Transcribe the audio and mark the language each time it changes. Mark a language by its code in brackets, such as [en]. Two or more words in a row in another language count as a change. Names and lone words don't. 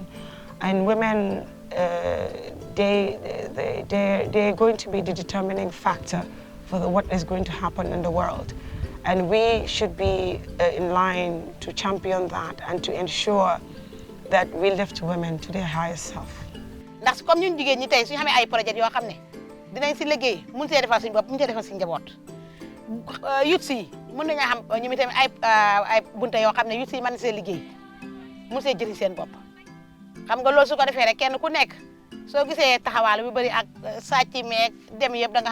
[en] And women, they're going to be the determining factor for what is going to happen in the world. And we should be in line to champion that and to ensure that we lift women to their highest self. [wo] ndax comme ñun jigéen ñi tey suñu xamee ay projet yoo xam ne dinañ si liggéey mun see defal suñu bopp mun see defal suñu njaboot yut si mën nañu xam ñu tamit ay bunte yoo xam ne yut si mën see liggéey mun see jëriñ seen bopp xam nga loolu su ko defee rek kenn ku nekk soo gisee taxawaal bi bëri ak sàcc meeg dem yëpp da nga